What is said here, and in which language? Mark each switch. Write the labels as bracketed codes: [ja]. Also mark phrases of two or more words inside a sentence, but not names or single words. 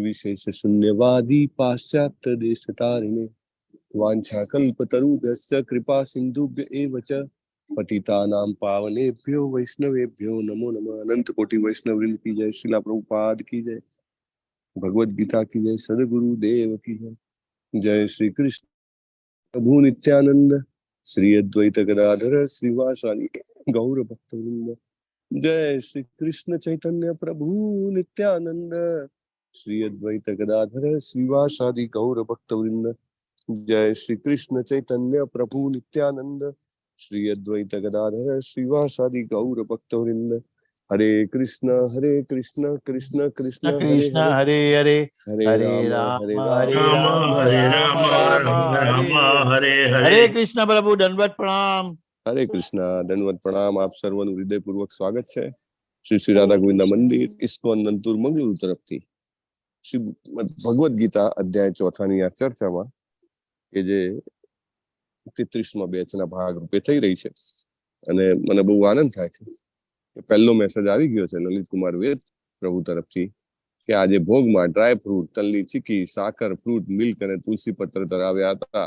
[sa] निर्विशेष शून्यवादी पाश्चात्य देश तारिणे वांछा कल्पतरुभ्यश्च कृपा सिंधुभ्य एव च पतितानां पावनेभ्यो वैष्णवेभ्यो नमो नमः। [hi] अनंत कोटि वैष्णव वृंद की जय, श्रीला प्रभुपाद की जय, भगवद गीता की जय, सदगुरु देव की जय। [sa] जय श्री कृष्ण प्रभु नित्यानंद, श्री अद्वैत गदाधर श्रीवासादि गौर भक्तवृंद। जय श्री कृष्ण चैतन्य प्रभु नित्यानंद, श्री अद्वैत गदाधर श्रीवासादि गौर भक्तवृंद। जय श्री कृष्ण चैतन्य प्रभु नित्यानंद, श्री अद्वैत गदाधर श्रीवासादि गौर भक्तवृंद। हरे कृष्ण कृष्ण कृष्ण कृष्ण हरे हरे, हरे राम हरे हरे राम हरे राम राम राम राम हरे हरे हरे। [hi] हरे कृष्ण प्रभु, दंडवत प्रणाम। हरे कृष्णा, दंडवत प्रणाम। [gu] આપ સર્વનું હૃદયપૂર્વક સ્વાગત છે શ્રી રાધા ગોવિંદ મંદિર ઇસ્કોન નંતુર મંગળૂર તરફથી શ્રી ભગવદ ગીતા અધ્યાય 4 ની આ ચર્ચામાં કે જે 33મા બેચના ભાગ રૂપે થઈ રહી છે અને મને બહુ આનંદ થાય છે કે પહેલો મેસેજ આવી ગયો છે લલિત કુમાર વેદ પ્રભુ તરફથી કે આજે ભોગમાં [en] dry fruit, [gu] તલની ચીકી, સાકર, [en] fruit, milk [gu] અને તુલસી પત્ર ધરાવ્યા હતા.